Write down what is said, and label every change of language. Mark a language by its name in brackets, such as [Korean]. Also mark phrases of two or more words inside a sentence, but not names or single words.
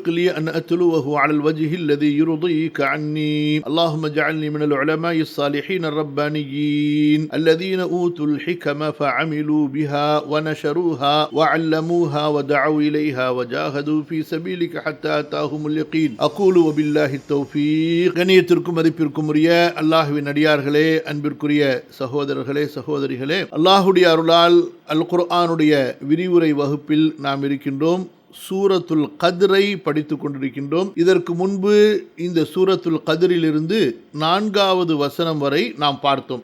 [Arabic] لي أن أتلوه على الوجه الذي يرضيك عني اللهم اجعلني من العلماء الصالحين الربانيين الذين أوتوا الحكم فعملوا بها ونشروها وعلموها ودعوا إليها وجاهدوا في سبيلك حتى أتاهم اليقين أقول وبالله التوفيق [Tamil] கண்ணியத்திற்கும் மதிப்பிற்கும் உரிய அல்லாஹ்வின் அடியார்களே, அன்பிற்குரிய சகோதரர்களே சகோதரிகளே, அல்லாஹ்வுடைய அருளால் அல் குர்ஆனுடைய விரிவுரை வகுப்பில் நாம் இருக்கின்றோம். சூரத்துல் கத்ரை படித்து கொண்டிருக்கின்றோம். இதற்கு முன்பு இந்த சூரத்துல் கத்ரிலிருந்து 4வது வசனம் வரை நாம் பார்த்தோம்.